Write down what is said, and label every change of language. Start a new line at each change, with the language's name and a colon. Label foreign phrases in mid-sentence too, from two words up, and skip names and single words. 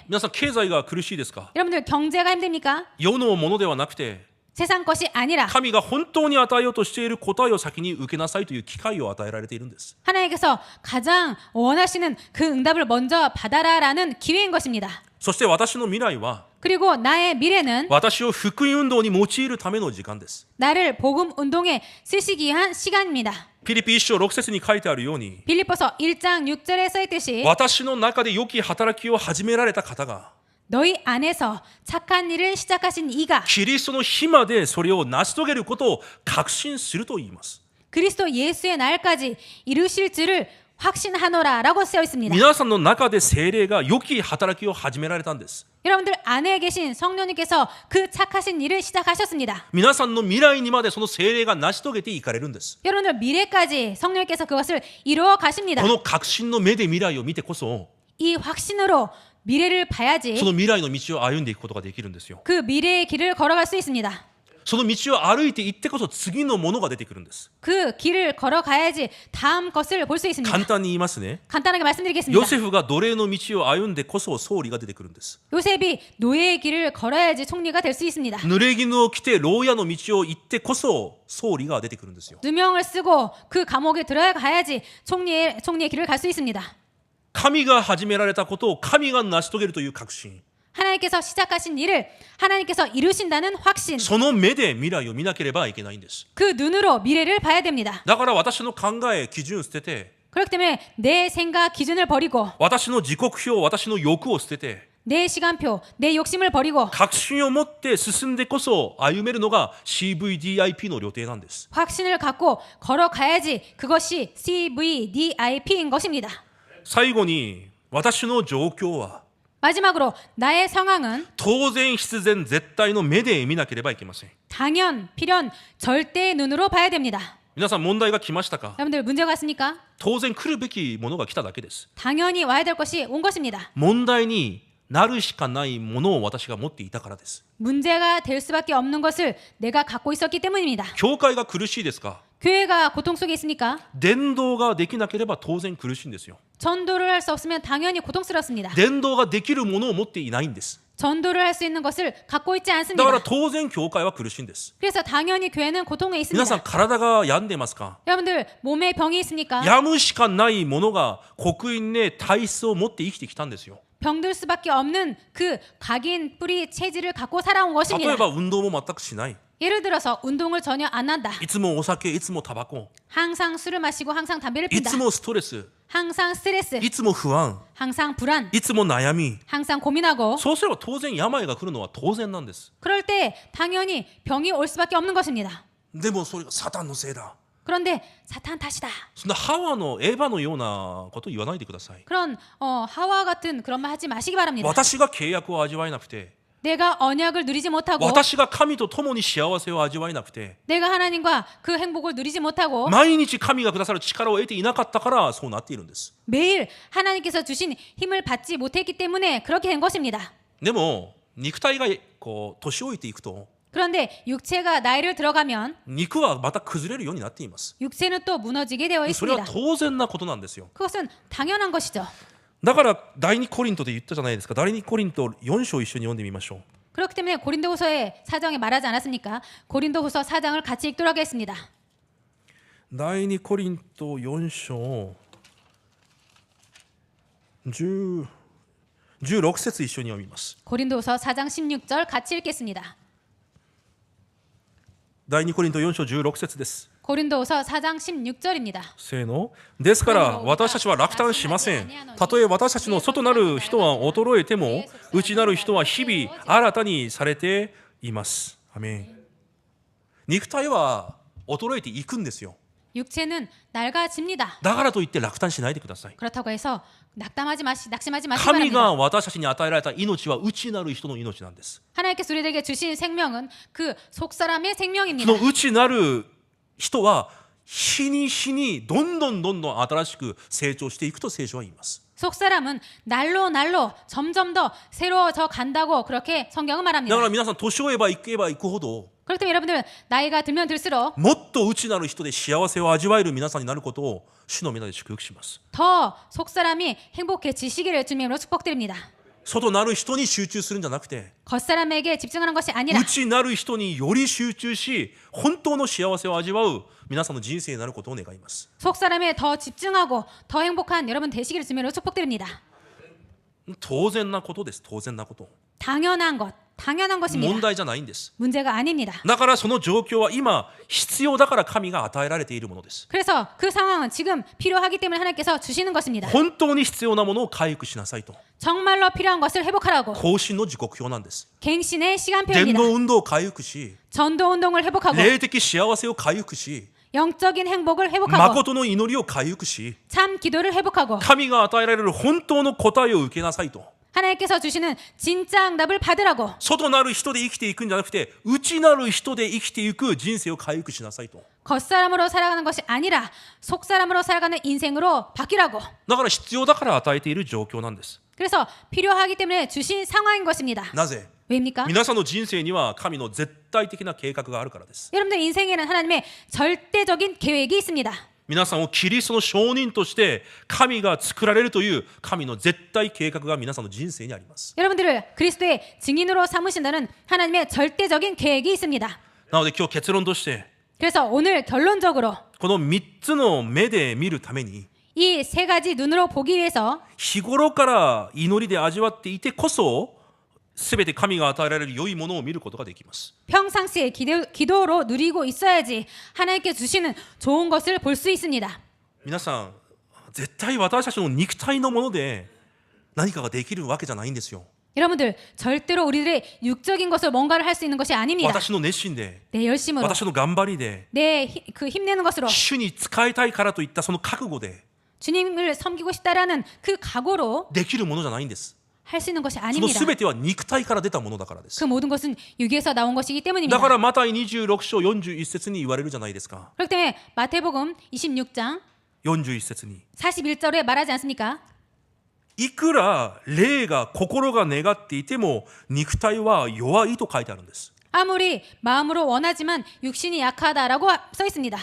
Japanese: 皆さん経済が苦しいですか？
Korean: 여러분들 경제가 힘듭니까?
Japanese: 世のものではなくて
Korean: 세상 것이 아니라
Japanese: 神が本当に与えようとしている答えを先に受けなさいという機会を与えられているんです。
Korean: 하나님께서 가장 원하시는 그 응답을 먼저 받아라라는 기회인 것입니다.
Japanese: そして私の未来は
Korean: 그리고 나의 미래는
Japanese: 私を福音運動に用いるための時間です。
Korean: 나를 복음 운동에 쓰시기 위한 시간입니다.
Japanese: ピリピ1章6節に書いてあるように
Korean: 빌립보서 1장 6절에 써 있듯이
Japanese: 私の中で良き働きを始められた方が
Korean: 너희 안에서 착한 일을 시작하신 이가
Japanese: キリストの日までそれを成し遂げることを確信すると言います。
Korean: 그리스도 예수의 날까지 이루실 줄을 확신하노라라고 쓰여 있습니다.
Japanese: 皆さんの中で聖霊が良き働きを始められたんです。
Korean: 여러분들 안에 계신 성령님께서 그 착하신 일을 시작하셨습니다.
Japanese: 皆さんの未来にまでその聖霊が成し遂げていかれるんです。
Korean: 여러분들 미래까지 성령님께서 그것을 이루어 가십니다.
Japanese: この確信の目で未来を見てこそ
Korean: 이 확신으로 미래를 봐야지
Japanese: その未来の道を歩んでいくことができるんですよ。
Korean: 그 미래의 길을 걸어갈 수 있습니다.
Japanese: その道を歩いていってこそ次のものが出てくるんです。
Korean: 그 길을 걸어가야지 다음 것을 볼 수 있습니다.
Japanese: 簡単に言いますね。
Korean: 간단하게 말씀드리겠습니다.
Japanese: ヨセフが奴隷の道を歩んでこそ総理が出てくるんです。
Korean: 요셉이 노예의 길을 걸어야지 총리가 될 수 있습니다.
Japanese: 濡れ衣を着て牢屋の道を行ってこそ総理が出てくるんですよ。
Korean: 누명을 쓰고 그 감옥에 들어가야지 총리의 길을 갈 수 있습니다.
Japanese: 神が始められたことを神が成し遂げるという確信。
Korean: 하나님께서 시작하신 일을 하나님께서 이루신다는 확신,
Japanese: その目で未来を見なければいけないんです。
Korean: 그 눈으로 미래를 봐야 됩니다.
Japanese: だから私の考え、基準を捨てて、
Korean: 그렇기 때문에 내 생각 기준을 버리고
Japanese: 私の時刻表、私の欲を捨てて、
Korean: 내 시간표, 내 욕심을 버리고
Japanese: 確信を持って進んでこそ歩めるのが CVDIP の旅程なんです。
Korean: 확신을 갖고 걸어가야지 그것이 CVDIP인 것입니다.
Japanese: 最後に私の状況は
Korean: 마지막으로 나의 상황은
Japanese: 当然必然絶対の目で見なければいけません。
Korean: 당연, 필연, 절대의 눈으로 봐야 됩니다.
Japanese: 皆さん問題が来ましたか？
Korean: 여러분들 문제가 있습니까?
Japanese: 当然来るべきものが来ただけです。
Korean: 당연히 와야 될 것이 온 것입니다.
Japanese: 問題になるしかないものを私が持っていたからです。
Korean: 문제가 될 수밖에 없는 것을 내가 갖고 있었기 때문입니다.
Japanese: 教会が苦しいですか？
Korean: 교회가 고통 속에 있습니까?
Japanese: 伝道ができなければ当然苦しいんですよ。
Korean: 전도를 할 수 없으면 당연히 고통스럽습니다.
Japanese: 伝道ができるものを持っていないんです。
Korean: 전도를 할 수 있는 것을 갖고 있지
Japanese: だか
Korean: 않습니다.
Japanese: ら当然教会は苦しいんです。
Korean: 그래서 당연히 교회는 고통에
Japanese: 皆さん
Korean: 있습니다.
Japanese: 体が病んでますか？
Korean: 여러분들 몸에 병이 있습니까?
Japanese: 病むしかないものが刻印で体質を持って生きてきたんですよ。
Korean: 병들 수밖에 없는 그 각인 뿌리 체질을 갖고 살아온
Japanese: 例
Korean: 것입니다.
Japanese: えば運動も全くしない。
Korean: 예를 들어서 운동을 전혀 안 한다.
Japanese: いつもお酒、いつもタバコ、
Korean: 항상 술을 마시고 항상 담배를
Japanese: い
Korean: 핀다.
Japanese: つもストレス、
Korean: 항상 스트레스,
Japanese: いつも不安、
Korean: 항상 불안,
Japanese: いつも悩み。
Korean: 항상 고민하고
Japanese: そうすれば当然病が来るのは当然なんです。
Korean: 그럴 때 당연히 병이 올 수밖에 없는 것입니다.
Japanese: でもそれがサタンのせいだ。
Korean: 그런데 사탄 탓이다.
Japanese: そんなハワのエヴァのようなことを言わないでください。
Korean: 그런 하와 같은 그런 말 하지 마시기 바랍니다.
Japanese: 私が契約を味わえなくて、
Korean: 내가 언약을 누리지 못하고
Japanese: 私が神と共に幸せを味わえなくて、
Korean: 내가 하나님과 그 행복을 누리지 못하고
Japanese: 毎日神がくださる力を得ていなかったからそうなっているんです。
Korean: 매일 하나님께서 주신 힘을 받지 못했기 때문에 그렇게 된 것입니다.
Japanese: でも肉体がこう年老いていくと、
Korean: 그런데 육체가 나이를 들어가면
Japanese: 肉はまた崩れるようになっています。
Korean: 육체는 또 무너지게 되어
Japanese: それは
Korean: 있습니다.
Japanese: 当然なことなんですよ。
Korean: 그것은 당연한 것이죠.
Japanese: だから第二コリントで言ったじゃないですか。第二コリント4章一緒に読んでみましょう。
Korean: 그렇기 때문에 고린도후서의 사정에 말하지 않았습니까? 고린도후서 4장을 같이 읽도록 하겠습니다.
Japanese: 第二コリント4章16節一緒に読みます。
Korean: 고린도후서 4장 16절 같이 읽겠습니다.
Japanese: 第二コリント4章16節です。
Korean: 고린도후서 4장 16절입니다.
Japanese: せーの。ですから私たちは落胆しません。たとえ私たちの外なる人は衰えても、内なる人は日々新たにされています。アメン。肉体は衰えていくんですよ。
Korean: 육체는 낡아집니다.
Japanese: だからといって落胆しないでください。
Korean: 그렇다고 해서 낙심하지 마시기
Japanese: 神
Korean: 바랍니다.
Japanese: が私たちに与えられた命は内なる人の命なんです。
Korean: 하나님께서 우리에게 주신 생명은 그 속사람의
Japanese: そ
Korean: 생명입니다.
Japanese: の内なる人は日に日にどんどん新しく成長していくと聖書は言います。
Korean: 속사람은 날로 날로 점점 더 새로워져 간다고 그렇게 성경은
Japanese: だ
Korean: 말합니다.
Japanese: から皆さん年を追えばいけばいくほど
Korean: 그렇기 때문에 여러분들 나이가 들면 들수록
Japanese: もっと内なる人で幸せを味わえる皆さんになることを主の皆で祝福します。
Korean: 더 속사람이 행복해지시기를 주님으로 축복드립니다.
Japanese: 外なる人に集中するんじゃなくて
Korean: 겉사람에게 집중하는 것이 아니라
Japanese: 内なる人により集中し本当の幸せを味わう皆さんの人生になることを願います。
Korean: 속사람에 더 집중하고 더 행복한 여러분 되시기를 주님으로 축복드립니다.
Japanese: 当然なことです。当然なこと。
Korean: 당연한
Japanese: 問
Korean: 것입니다.
Japanese: 題じゃないんです。
Korean: 문제가 아닙니다.
Japanese: だからその状況は今必要だから神が与えられているものです。
Korean: 그래서 그 상황은 지금 필요하기 때문에 하나님께서 주시는 것입니다.
Japanese: 本当に必要なものを回復しなさいと。
Korean: 정말로 필요한 것을 회복하라고
Japanese: 更新の時刻表なんです。
Korean: 갱신의
Japanese: 伝
Korean: 시간표입니다.
Japanese: 道運動を回復し、
Korean: 전도 운동을 회복하고
Japanese: 霊的幸せを回復し、
Korean: 영적인 행복을 회복하고
Japanese: 誠の祈りを回復し、
Korean: 참 기도를 회복하고
Japanese: 神が与えられる本当の答えを受けなさいと。
Korean: 하나님께서 주시는 진짜 응답을 받으라고
Japanese: 外なる人で生きていくんじゃなくて、内なる人で生きていく人生を回復しなさいと。
Korean: 겉사람으로 살아가는 것이 아니라 속사람으로 살아가는 인생으로 바뀌라고
Japanese: だから必要だから与えている状況なんです。
Korean: 그래서 필요하기 때문에 주신 상황인 것입니다.
Japanese: なぜ？
Korean: 왜입니까?
Japanese: 皆さんの人生には神の絶対的な計画があるからです。
Korean: 여러분들 인생에는 하나님의 절대적인 계획이 있습니다.
Japanese: 皆さんをキリストの証人として神が作られるという神の絶対計画が皆さんの人生にあります。
Korean: 여러분들을 그리스도의 증인으로 삼으신다는 하나님의 절대적인 계획이 있습니다.
Japanese: なので今日結論として
Korean: 그래서 오늘 결론적으로
Japanese: この3つの目で見るために
Korean: 이 세 가지 눈으로 보기 위해서
Japanese: 日頃から祈りで味わっていてこそすべて神が与えられる良いものを見ることができます。
Korean: 평상시에 기도로 누리고 있어야지 하나님께 주시는 좋은 것을 볼 수 있습니다.
Japanese: 皆さん、絶対私たちの肉体のもので何かができるわけじゃないんですよ。
Korean: 여러분들 절대로 우리들의 육적인 것을 뭔가를 할 수 있는 것이 아닙니다.
Japanese: 私の熱心で、
Korean: 내 열심으로,
Japanese: 私の頑張りで、
Korean: 그 힘내는 것으로,
Japanese: 主に使いたいからといったその覚悟で
Korean: 주님을 섬기고 싶다라는 그 각오로
Japanese: できるものじゃないんです。
Korean: 할 수 있는 것이
Japanese: その
Korean: 아닙니다.
Japanese: すべては肉体から出たものだからです。
Korean: 그 모든 것은 육에서 나온 것이기
Japanese: だ
Korean: 때문입니다.
Japanese: からマタイ26章41節に言われるじゃないですか。
Korean: 그렇기 때문에 마태복음 26장
Japanese: 41 節に
Korean: 41절에 말하지 않습니까?
Japanese: いくら霊が心が願っていても肉体は弱いと書いてあるんです。
Korean: 아무리 마음으로 원하지만 육신이 약하다라고 써 있습니다.